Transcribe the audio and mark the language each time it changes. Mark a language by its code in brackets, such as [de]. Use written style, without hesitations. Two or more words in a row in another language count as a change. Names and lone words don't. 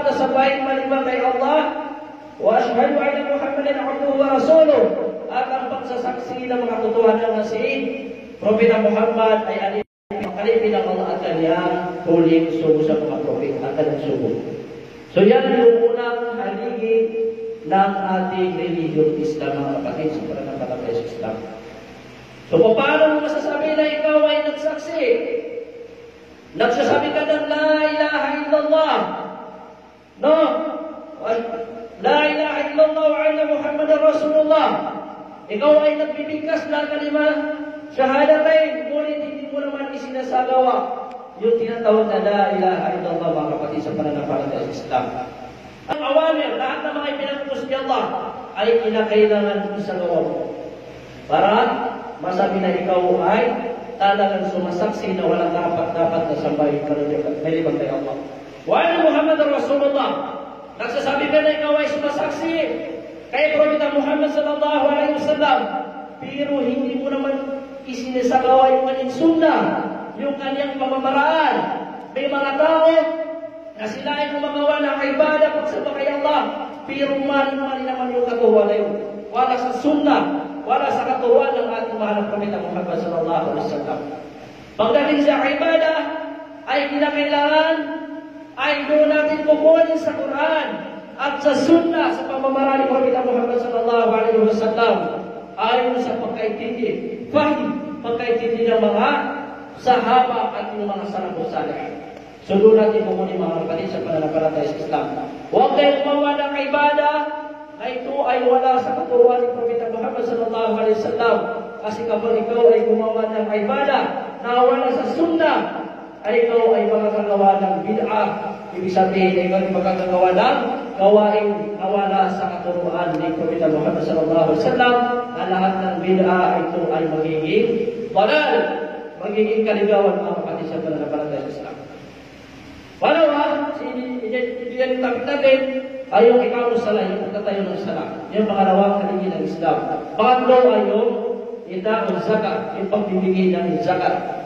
[tl] sambahin maliban kay Allah. [ar] وأشهد أن محمدا عبده ورسوله. [tl] At ang pagsasaksi ng mga totohanan na si Propeta Muhammad ay alipin ng Allah at kanyang huling sugo sa mga propeta at kanyang sugo. So yan yung unang haligi ng ating religion Islam, mga kapatid, sa pananampalataya sa Islam. So paano mo masasabi na ikaw ay nagsaksi? Nagsasabi ka ng [ar] لا إله إلا الله. [tl] No? [ar] لا إله إلا الله وأن محمدا رسول الله. [tl] Ikaw ay nagbibigkas ng [ar] كلمة الشهادتين, [tl] ngunit hindi mo naman isinasagawa yung tinatawag na [ar] لا إله إلا الله, [tl] mga kapatid, sa pananampalataya sa Islam. Ang awamir, lahat ng mga ipinatutos ni Allah ay kinakailangan sa gawa mo para masabi na ikaw ay talagang sumasaksi na walang dapat na sambahin maliban kay Allah. [ar] وأن محمدا رسول الله. [tl] Nagsasabi ka na ikaw ay sumasaksi kay Propeta Muhammad [ar] صلى الله عليه وسلم, [tl] pero hindi mo naman isinasagawa yung kanyang sunnah, yung kanyang pamamaraan. May mga tao na sila ay gumagawa ng ibadah pagsamba kay Allah, pero mali-mali naman yung katuruan na yun. Wala sa sunnah, wala sa katuruan ng ating mahal na Propeta Muhammad [ar] صلى الله عليه وسلم. [tl] Pagdating sa ibadah, ay kinakailangan ay doon natin kukunin sa Quran at sa sunnah, sa pamamaraan ni Propeta Muhammad [ar] صلى الله عليه وسلم, [tl] ayon sa pagkaintindi, pagkaintindi ng mga sahaba at yung mga [ar] السلف الصالح. [tl] So doon natin kukunin, mga kapatid, sa pananampalataya sa Islam. Huwag kayong gumawa ng ibadah na ito ay wala sa katuruan ni Propeta Muhammad [ar] صلى الله عليه وسلم. [tl] Kasi kapag ikaw ay gumawa ng ibadah na wala sa sunnah, ay ikaw ay makakagawa ng bid'ah. Ibig sabihin ay ikaw ay makakagawa ng gawain na wala sa katuruan ni Propeta Muhammad [ar] صلى الله عليه وسلم, [tl] na lahat ng bid'ah ito ay magiging banal, magiging kaligawan, mga kapatid, sa pananampalataya sa Islam. Pangalawa, yan tapit natin ay yung ikaw salah, yung pagtatayo ng salah. Yung pangalawang haligi ng Islam. Pangatlo ay yung [ar] إيتاء الزكاة, [tl] yung pagbibigay ng zakat.